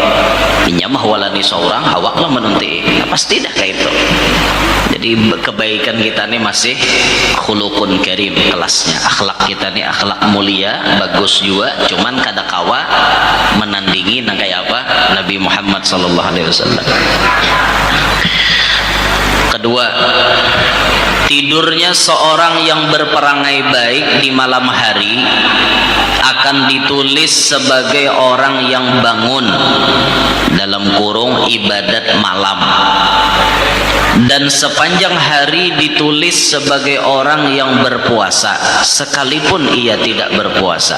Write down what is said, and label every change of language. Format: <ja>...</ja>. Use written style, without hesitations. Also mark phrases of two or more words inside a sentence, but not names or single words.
<bjn>Inya mah walani seorang, awak lah menonte, pasti dah kayak itu. Jadi kebaikan kita nih masih</bjn> <ar>خلق كريم</ar> <bjn>kelasnya, akhlak kita nih akhlak mulia, bagus juga, cuman kada kawa menandingi nang kayak apa Nabi Muhammad</bjn> <ar>صلى الله عليه وسلم.</ar> <id>Kedua, tidurnya seorang yang berperangai baik di malam hari akan ditulis sebagai orang yang bangun dalam kurung ibadat malam, dan sepanjang hari ditulis sebagai orang yang berpuasa sekalipun ia tidak berpuasa.</id>